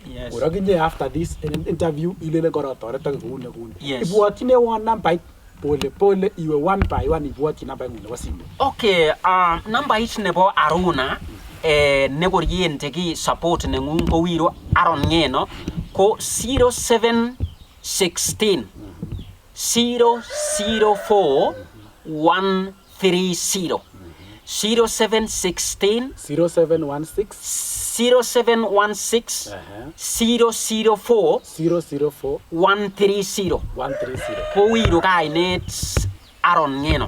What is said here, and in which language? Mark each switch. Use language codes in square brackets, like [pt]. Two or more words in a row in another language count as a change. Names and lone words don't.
[kln] Orokinye [en] after this interview [kln] ilele kora toretok kou ne kou. Ibwotyine one nambait [sw] pole pole [kln] iwe [en] one by one [kln] ibwotyi nambait ng'ung nebo simu. Okay, nambait nebo Aruna nekoriyente ki support neng'ung ko wiro Aron Ngeno ko 0716 004 130 0716 004 130 ko wiro kainet Aron Ngeno.